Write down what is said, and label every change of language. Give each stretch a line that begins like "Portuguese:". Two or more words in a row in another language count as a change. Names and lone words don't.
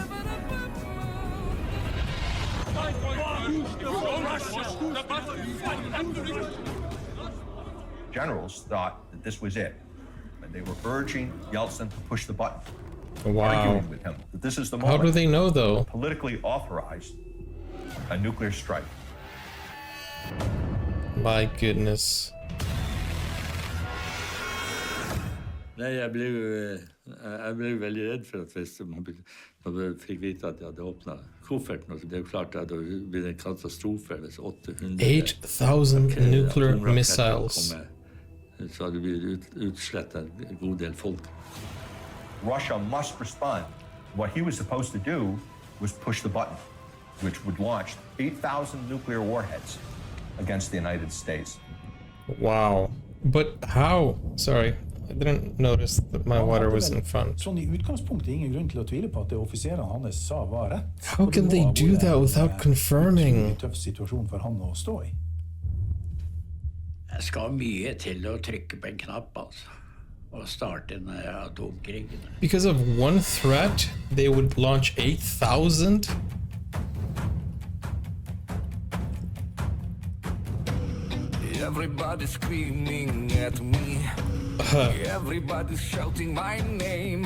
English: Generals thought that this was it, and they were urging Yeltsin to push the button. Wow. Arguing with him that this is the moment. How do they know, though? Politically authorized a nuclear strike. My goodness.
Norwegian: Nei, jeg ble jo veldig redd for at hvis man fikk vite at de hadde åpnet kofferten, det er jo klart at det hadde blitt en katastrofe hvis 800
English: nuclear missiles.
Norwegian: Så hadde det blitt utslettet en god del folk.
English: Russia must respond. What he was supposed to do was push the button, which would launch 8,000 nuclear warheads against the United States. Wow. But how? Sorry. I didn't notice that my water was in front.
Norwegian: Sånn I utgangspunktet ingen grunn til å tvile på at det offiserene hans sa var rett. How can they do that without confirming? En tøff situasjon for han å stå I. Det skal mye til å trykke på en knapp, altså. Og starte en atomkrig.
English: Because of one threat, they would launch 8,000? Everybody's screaming at me. Everybody's shouting my name.